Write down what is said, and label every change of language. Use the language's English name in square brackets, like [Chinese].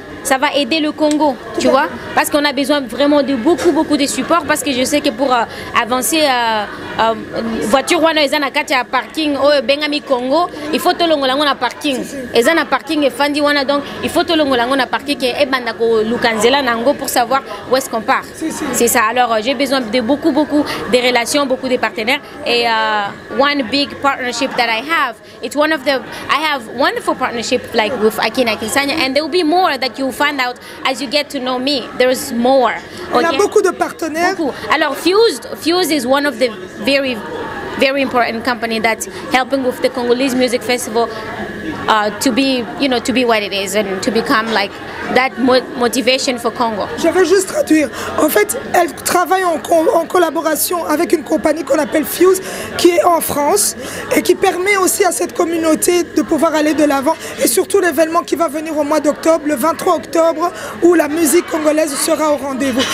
[French] ça va aider le Congo, tu vois, parce qu'on a besoin vraiment de beaucoup de support, parce que je sais que pour avancer voiture [Lingala] wana eza na kati ya parking oyo bengami Congo, [French] il faut [Lingala] tolongola ngo na parking, eza na parking efandi wana, [French] donc il faut [Lingala] tolongola ngo na parking [French] et [Lingala] ebanda ko lukanzela nango [French] pour savoir où est-ce qu'on part. C'est ça. Alors j'ai besoin de beaucoup de relations, beaucoup de partenaires, et [English] one big partnership that I have, it's one of the, I have wonderful partnership like with Akiene Akinsanya, and there will be more that you find out as you get to know me. There's more. [French] On a beaucoup de partenaires. [English] Alors Fused is one of the very important company that's helping with the Congolese Music Festival to be, you know, to be what it is and to become like that motivation for Congo. [French] Je vais juste traduire. En fait, elle travaille en collaboration avec une compagnie qu'on appelle Fuse, qui est en France et qui permet aussi à cette communauté de pouvoir aller de l'avant, et surtout l'événement qui va venir au mois d'octobre, le 23 octobre, où la musique congolaise sera au rendez-vous.